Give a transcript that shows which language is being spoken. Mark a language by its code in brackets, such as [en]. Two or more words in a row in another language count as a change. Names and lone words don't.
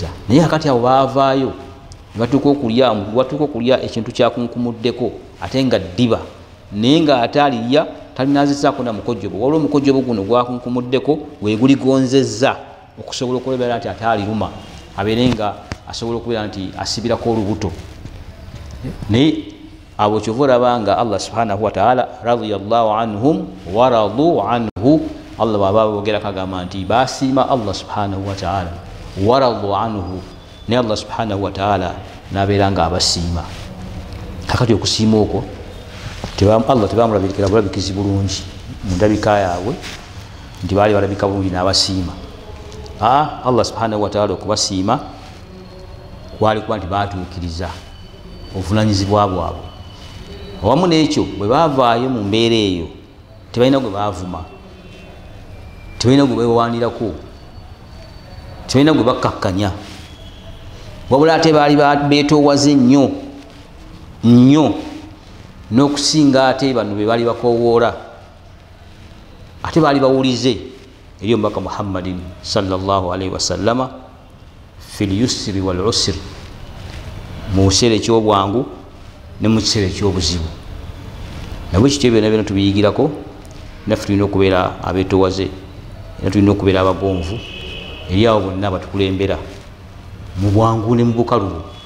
[lg] Naye kakati abo baavaayo ne batuuka okulya ekintu kyakunkumuddeko ate nga ddiba, naye nga ate alirya talinazisaako na mukojjobo, waliwo omukojjobo guno gwakunkumuddeko weeguligonzezza okusobola okubeera nti ate aliruma, abeere nga asobola okubeera nti asibirako olubuto. Naye abo kyova olaba nga [ar] الله سبحانه وتعالى رضي الله عنهم ورضوا عنه, [lg] Allah bw'aba boogera kagamba nti baasiima [ar] الله سبحانه وتعالى ورضوا عنه, [lg] naye [ar] الله سبحانه وتعالى [lg] n'abeera nga abasiima. Kakati okusiima okwo Allah tebamulabikira bulabikizi bulungi mu ndabika yaabwe nti baali balabika bulungi n'abasiima. [ar] الله سبحانه وتعالى [lg] okubasiima kwali kuba nti baatuukiriza obuvunanyizibwa bwabwe. Awamu n'ekyo bwe baavaayo mu mbeera eyo tebalina gwe baavuma, tebalina gwe beewaanirako, tebalina gwe bakkakkanya, wabula ate baali beetoowaze nnyo nnyo n'okusinga ate bano be baali bakoowoola, ate baali bawulize eri omubaka [ar] محمد صلى الله عليه وسلم في اليسر والعسر, [lg] mu kiseera eky'obwangu ne mu kiseera eky'obuzibu. Nabwe kityo byonna byonna tubiyigirako, naffe tulina okubeera abeetoowaze, era tulina okubeera abagonvu eri abo bonna batukulembera mu bwangu ne mu bukalubu.